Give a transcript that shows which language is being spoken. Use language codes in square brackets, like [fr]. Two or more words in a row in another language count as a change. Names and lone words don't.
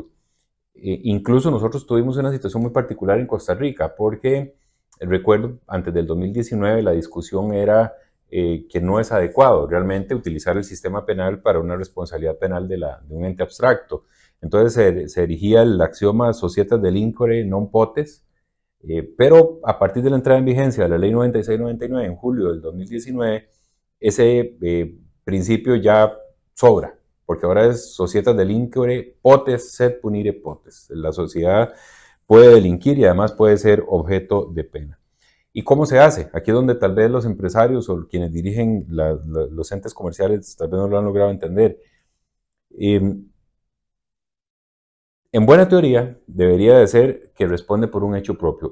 [es] Incluso nosotros tuvimos una situación muy particular en Costa Rica porque recuerdo antes del 2019 la discusión era que no es adecuado realmente utilizar el sistema penal para una responsabilidad penal de un ente abstracto. Entonces se erigía el axioma [la] societas delinquere non potes, [es] pero a partir de la entrada en vigencia de la ley 9699 en julio del 2019, ese principio ya sobra, porque ahora es [la] societas delinquere potes sed punire potes. [es] La sociedad puede delinquir y además puede ser objeto de pena. ¿Y cómo se hace? Aquí es donde tal vez los empresarios o quienes dirigen los entes comerciales tal vez no lo han logrado entender. En buena teoría, debería de ser que responde por un hecho propio.